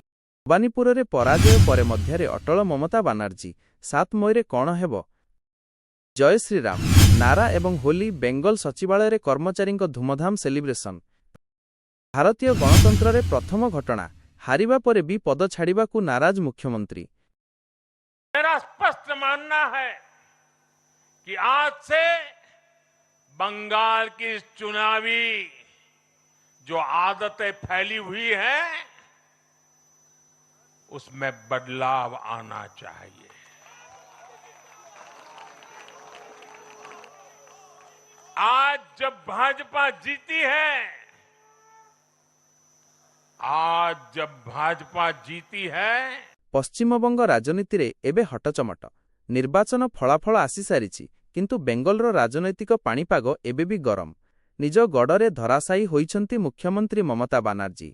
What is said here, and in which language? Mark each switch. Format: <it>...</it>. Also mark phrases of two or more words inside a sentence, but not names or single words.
<or>ଭବାନୀପୁରରେ ପରାଜୟ ପରେ ମଧ୍ୟରେ ଅଟଳ ମମତା ବାନାର୍ଜୀ। 7 ମଇରେ କ'ଣ ହେବ? ଜୟ ଶ୍ରୀରାମ ନାରା ଏବଂ ହୋଲି। ବେଙ୍ଗଲ ସଚିବାଳୟରେ କର୍ମଚାରୀଙ୍କ ଧୁମଧାମ ସେଲିବ୍ରେସନ୍। ଭାରତୀୟ ଗଣତନ୍ତ୍ରରେ ପ୍ରଥମ ଘଟଣା। ହାରିବା ପରେ ବି ପଦ ଛାଡ଼ିବାକୁ ନାରାଜ ମୁଖ୍ୟମନ୍ତ୍ରୀ।</or> <hi>मेरा स्पष्ट मानना है कि आज से बंगाल की चुनावी जो आदतें फैली हुई हैं उसमें बदलाव आना चाहिए। आज जब भाजपा जीती है,</hi> <or>ପଶ୍ଚିମବଙ୍ଗ ରାଜନୀତିରେ ଏବେ ହଟଚମଟ। ନିର୍ବାଚନ ଫଳାଫଳ ଆସିସାରିଛି, କିନ୍ତୁ ବେଙ୍ଗଲର ରାଜନୈତିକ ପାଣିପାଗ ଏବେ ବି ଗରମ। ନିଜ ଗଡ଼ରେ ଧରାଶାୟୀ ହୋଇଛନ୍ତି ମୁଖ୍ୟମନ୍ତ୍ରୀ ମମତା ବାନାର୍ଜୀ।</or>